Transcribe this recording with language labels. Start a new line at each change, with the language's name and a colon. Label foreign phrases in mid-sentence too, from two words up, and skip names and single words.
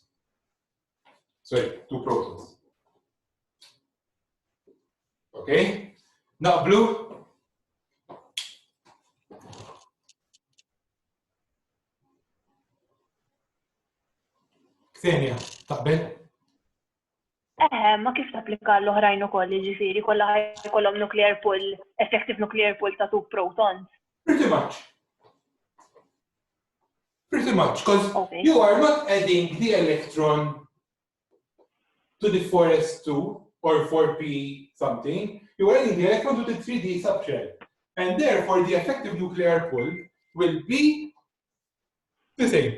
English: Sorry, 2 protons. Okay? Not blue. Xenia,
Maltese: taqbel? Ma kif tapplika l-oħrajn ukoll, jiġifieri kollha ħajkollhom
English: nuclear pull, effective nuclear pull
Maltese: ta' 2 protons.
English: Pretty much. Pretty much, because Okay. you are not adding the electron to the 4s2 or 4p something. You are adding the electron to the 3d subshell. And therefore, the effective nuclear pull will be the same.